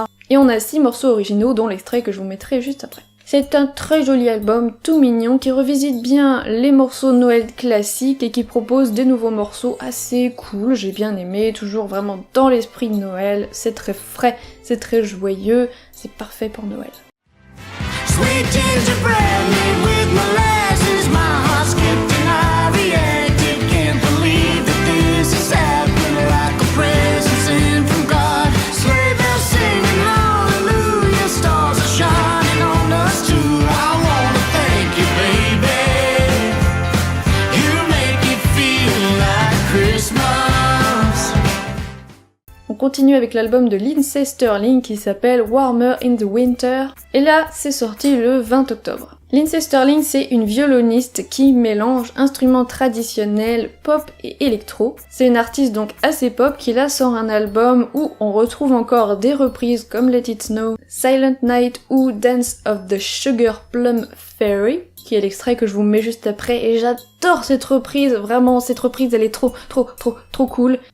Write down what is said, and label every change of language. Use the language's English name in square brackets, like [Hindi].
[French] Et on a 6 morceaux originaux, dont l'extrait que je vous mettrai juste après. C'est un très joli album, tout mignon, qui revisite bien les morceaux de Noël classiques et qui propose des nouveaux morceaux assez cool, j'ai bien aimé, toujours vraiment dans l'esprit de Noël, c'est très frais, c'est très joyeux, c'est parfait pour Noël. [English] Sweet gingerbread made with molasses, my heart skipped and I reacted, can't believe that this is happening like a present sent from God, sleigh bells singing hallelujah, stars are shining on us too, I wanna thank you baby, you make it feel like Christmas. [French] On continue avec l'album de Lindsey Stirling qui s'appelle Warmer in the Winter, et là c'est sorti le 20 octobre. Lindsey Stirling, c'est une violoniste qui mélange instruments traditionnels, pop et électro. C'est une artiste donc assez pop qui là sort un album où on retrouve encore des reprises comme Let It Snow, Silent Night ou Dance of the Sugar Plum Fairy, qui est l'extrait que je vous mets juste après, et j'adore cette reprise, vraiment cette reprise elle est trop cool.